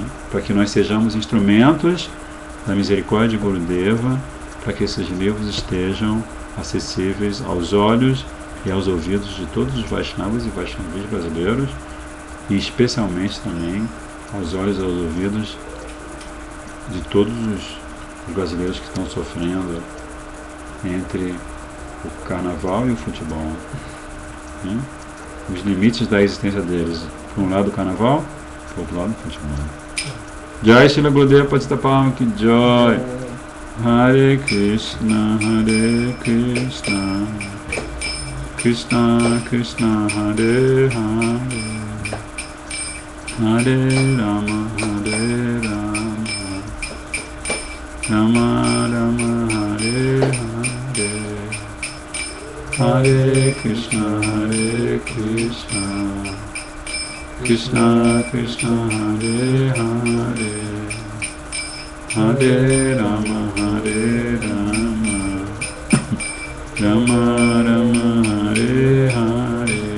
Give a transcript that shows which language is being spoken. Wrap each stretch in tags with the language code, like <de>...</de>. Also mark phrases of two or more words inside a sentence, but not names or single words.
<pt>Para que nós sejamos instrumentos da misericórdia de Gurudeva, para que esses livros estejam acessíveis aos olhos e aos ouvidos de todos os Vaishnavas e Vaishnavis brasileiros, e especialmente também aos olhos e aos ouvidos de todos os brasileiros que estão sofrendo entre o carnaval e o futebol, né? Os limites da existência deles, por um lado o carnaval, por outro lado o futebol.</pt> <hi>जय श्रील गुरुदेव पतितपावन की जय.</hi> <sa>हरे कृष्ण कृष्ण कृष्ण हरे हरे, हरे राम राम राम हरे हरे, हरे कृष्ण कृष्ण कृष्ण हरे हरे, हरे राम राम राम हरे हरे.</sa>